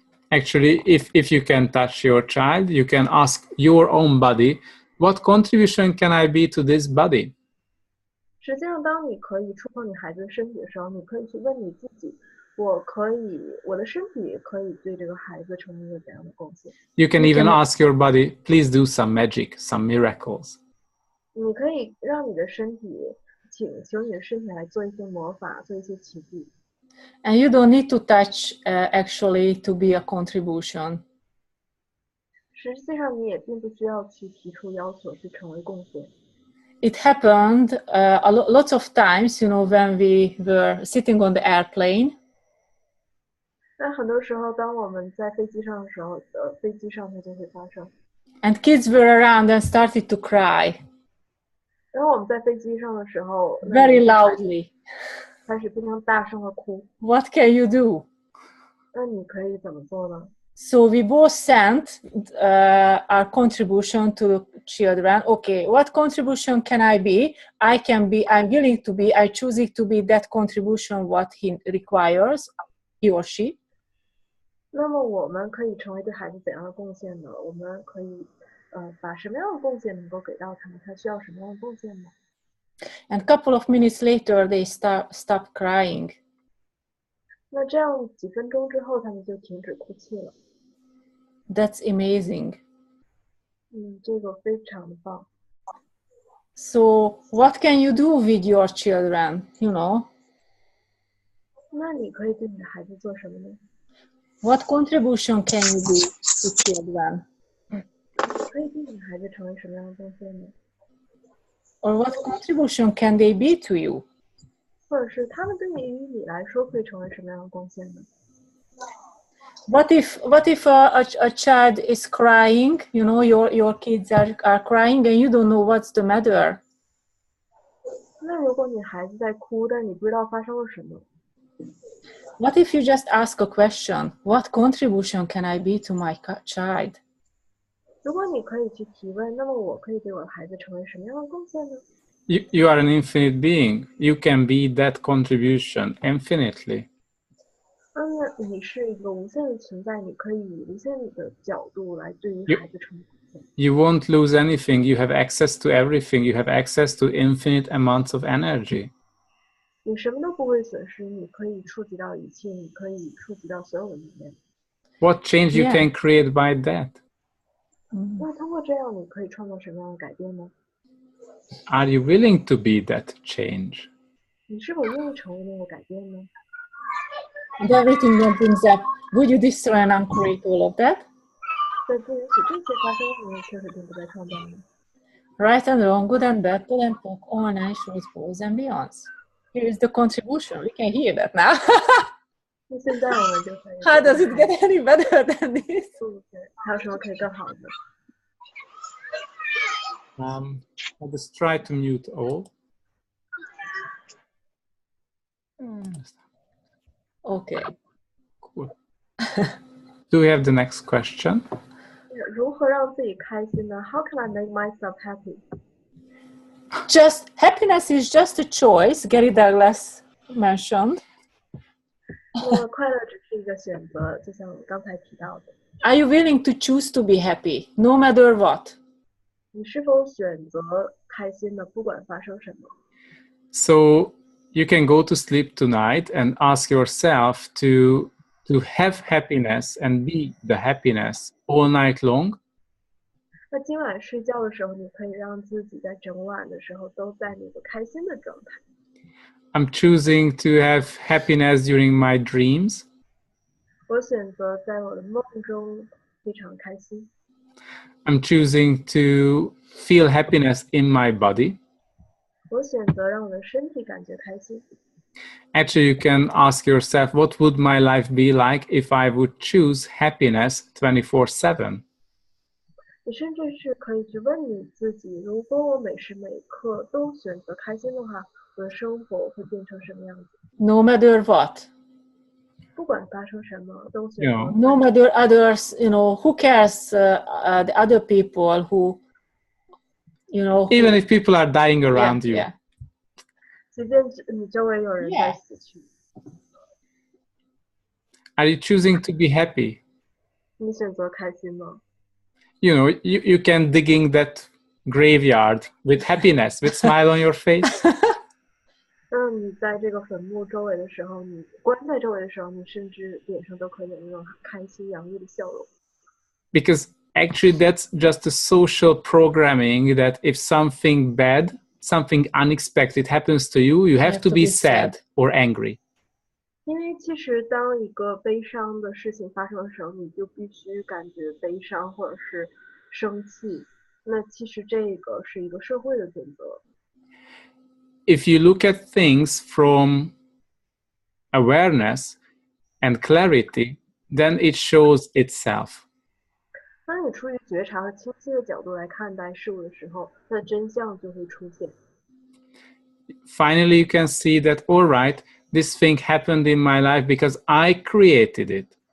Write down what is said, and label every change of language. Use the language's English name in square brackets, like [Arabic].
[English] Actually, if you can touch your child, you can ask your own body, what contribution can I be to this body? [Chinese] 实际上，当你可以触碰你孩子的身体的时候，你可以去问你自己，我的身体可以对这个孩子成为一个怎样的贡献？ [English] You can even ask your body, please do some magic, some miracles. [Chinese] 你可以让你的身体，请求你的身体来做一些魔法，做一些奇迹。 [English] And you don't need to touch actually to be a contribution. [Chinese] 实际上，你也并不需要去提出要求去成为贡献。 [English] It happened lots of times, when we were sitting on the airplane. [Chinese] 那很多时候，当我们在飞机上的时候，飞机上它就会发生。 [English] And kids were around and started to cry. [Chinese] 然后我们在飞机上的时候 [English] very loudly. [Chinese] 开始非常大声的哭。 [English] What can you do? [Chinese] 那你可以怎么做呢？ [English] So we both sent our contribution to the children. Okay, what contribution can I be? I'm willing to be, I choose it to be that contribution what he requires, he or she. [Chinese] 那么我们可以成为对孩子怎样的贡献呢？我们可以把什么样的贡献能够给到他们？他需要什么样的贡献呢？ [English] And a couple of minutes later, they stopped crying. [Chinese] 那这样几分钟之后，他们就停止哭泣了。 [English] That's amazing. [Chinese] 这个非常的棒。 [English] So what can you do with your children, [Chinese] 那你可以对你的孩子做什么呢？ [English] What contribution can you do to children? [Chinese] 可以对你的孩子成为什么样的贡献呢？ [English] Or what contribution can they be to you? [Chinese] 或者是他们对于你来说可以成为什么样的贡献呢？ [English] What if a child is crying, your kids are crying and you don't know what's the matter? [Chinese] 那如果你孩子在哭，但你不知道发生了什么？ [English] What if you just ask a question? What contribution can I be to my child? [Chinese] 如果你可以去提问，那么我可以对我的孩子成为什么样的贡献呢？ [English] You are an infinite being. You can be that contribution infinitely. [Chinese] 那你是一个无限的存在，你可以以无限的角度来对于 [English] You- [Chinese] 孩子成为贡献。 [English] You won't lose anything. You have access to everything. You have access to infinite amounts of energy. [Chinese] 你什么都不会损失，你可以触及到一切，你可以触及到所有的能量。 [English] What change you Yeah. can create by that? [Chinese] 那通过这样，你可以创造什么样的改变呢？ [English] Are you willing to be that change? [Chinese] 你是否愿意成为那个改变呢？ [English] And everything that brings up, would you destroy and uncreate all of that? [Chinese] 在不允许这些发生，你也确实并不再创造呢？ [English] Right and wrong, good and bad, good and talk, all nine shorts, pros and beyonds. Here is the contribution. We can hear that now. [Chinese] 那现在我们就可以。 [English] How does it get any better than this? [Chinese] 还有什么可以更好的？ [English] I'll just try to mute all. Okay. Cool. Do we have the next question? [Chinese] 如何让自己开心呢 ？ [English] How can I make myself happy？ Just happiness is just a choice. Gary Douglas mentioned. [Chinese] 那么快乐只是一个选择，就像我刚才提到的。 [English] Are you willing to choose to be happy, no matter what? [Chinese] 你是否选择开心的，不管发生什么？ [English] So you can go to sleep tonight and ask yourself to have happiness and be the happiness all night long. [Chinese] 那今晚睡觉的时候，你可以让自己在整晚的时候都在那个开心的状态。 [English] I'm choosing to have happiness during my dreams. [Chinese] 我选择在我的梦中非常开心。 [English] I'm choosing to feel happiness in my body. [Chinese] 我选择让我的身体感觉开心。 [English] Actually, you can ask yourself, what would my life be like if I would choose happiness 24/7? [Chinese] 你甚至是可以去问你自己，如果我每时每刻都选择开心的话，我的生活会变成什么样子？ [English] No matter what. [Chinese] 不管发生什么，都选择。 [English] Yeah. No matter others, who cares the other people who, Even if people are dying around you. Yeah. [Chinese] 即便你周围有人在 [English] Yeah. [Chinese] 死去， [English] Are you choosing to be happy? [Chinese] 你选择开心吗？ [English] You can dig in that graveyard with happiness, with smile on your face. [Chinese] 那你在这个坟墓周围的时候，你关在周围的时候，你甚至脸上都可以有那种开心洋溢的笑容。 [English] Because actually that's just a social programming that if something bad, something unexpected happens to you, you have to be sad or angry. [Chinese] 因为其实当一个悲伤的事情发生的时候，你就必须感觉悲伤或者是生气。那其实这个是一个社会的准则。 [English] If you look at things from awareness and clarity, then it shows itself. [Chinese] 当你出于觉察和清晰的角度来看待事物的时候，那真相就会出现。 [English] Finally, you can see that, all right, this thing happened in my life because I created it.